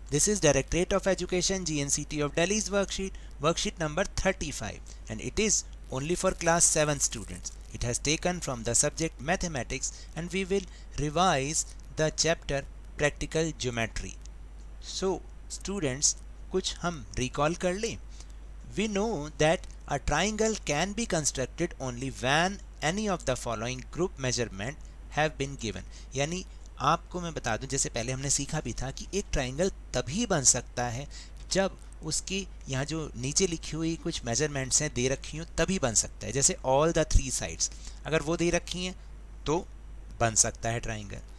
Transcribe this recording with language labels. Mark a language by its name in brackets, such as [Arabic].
[English] This is Directorate of Education GNCT of Delhi's worksheet number 35 and it is only for class 7 students. It has taken from the subject mathematics and we will revise the chapter practical geometry. So students [Hindi] कुछ हम [English] recall [Hindi] कर लें. [English] We know that a triangle can be constructed only when any of the following group measurement have been given. [Hindi] यानी आपको मैं बता दूं, जैसे पहले हमने सीखा भी था कि एक ट्राइंगल तभी बन सकता है जब उसकी यहाँ जो नीचे लिखी हुई कुछ मेजरमेंट्स हैं दे रखी हो तभी बन सकता है। जैसे ऑल द 3 साइड्स अगर वो दे रखी हैं तो बन सकता है ट्राइंगल।